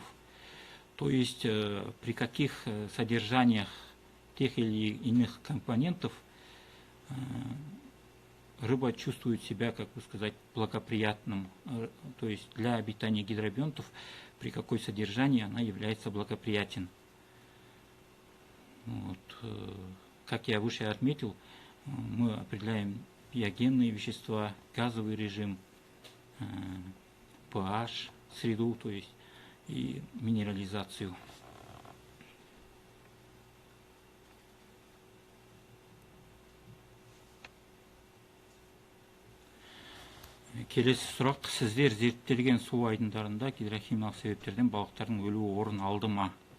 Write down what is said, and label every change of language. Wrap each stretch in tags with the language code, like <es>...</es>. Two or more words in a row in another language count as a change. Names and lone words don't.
<ru>То есть при каких содержаниях тех или иных компонентов рыба чувствует себя, как бы сказать, благоприятным, то есть для обитания гидробионтов, при какой содержании она является благоприятен. Вот. Как я выше отметил, мы определяем биогенные вещества, газовый режим, pH, среду, то есть и минерализацию.</ru> <kk>Келесі сұрақ: сіздер зерттелген су айдындарында гидрохимиялық себептерден балықтардың өлуі орын алды ма?</kk>